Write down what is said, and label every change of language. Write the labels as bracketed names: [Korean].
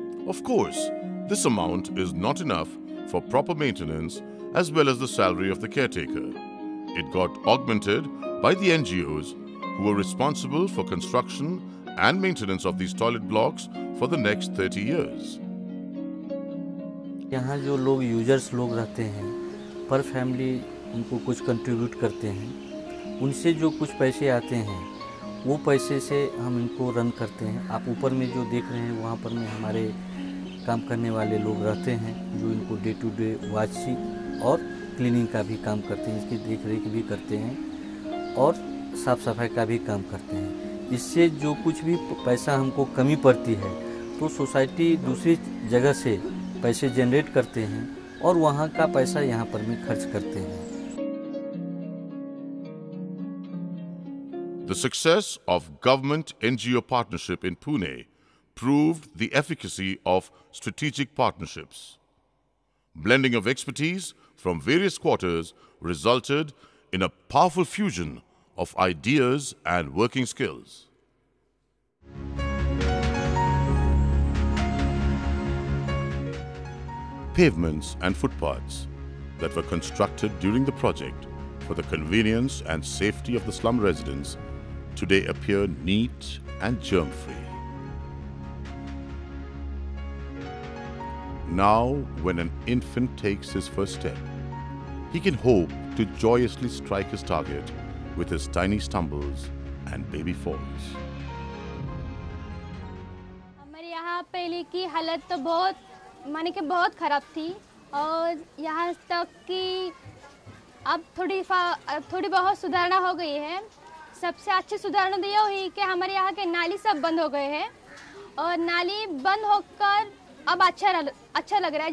[English] Of course, this amount is not enough for proper maintenance as well as the salary of the caretaker. It got augmented by the NGOs who were responsible for construction and maintenance of these toilet blocks for the next 30 years. [Hindi] यहाँ जो लोग users लोग रहते हैं, पर family उनको कुछ contribute करते हैं, उनसे जो कुछ पैसे आते हैं वो पैसे से हम इनको रन करते हैं। आप ऊपर में जो देख रहे हैं वहाँ पर में हमारे काम करने वाले लोग रहते हैं जो इनको [English] day to day watching [Hindi] और क्लीनिंग का भी काम करते हैं, इसकी देख रेख भी करते हैं और साफ़ सफाई का भी काम करते हैं। इससे जो कुछ भी पैसा हमको कमी पड़ती है तो सोसाइटी दूसरी जगह से पैसे जनरेट करते हैं और वहाँ का पैसा यहाँ पर में खर्च करते हैं। [English] The success of government NGO partnership in Pune proved the efficacy of strategic partnerships. Blending of expertise from various quarters resulted in a powerful fusion of ideas and working skills. Pavements and footpaths that were constructed during the project for the convenience and safety of the slum residents today appear neat and germ-free. Now, when an infant takes his first step, he can hope to joyously strike his target with his tiny stumbles and baby falls. [Hindi] हमारे यहाँ पहले की हालत तो बहुत ख़राब थी और यहाँ तक कि अब थोड़ी बहुत सुधारणा हो गई है। सबसे अच्छी सुधारणा तो यह हुई कि हमारे यहाँ के नाली सब बंद हो गए हैं और नाली बंद होकर अब अच्छा लग रहा है।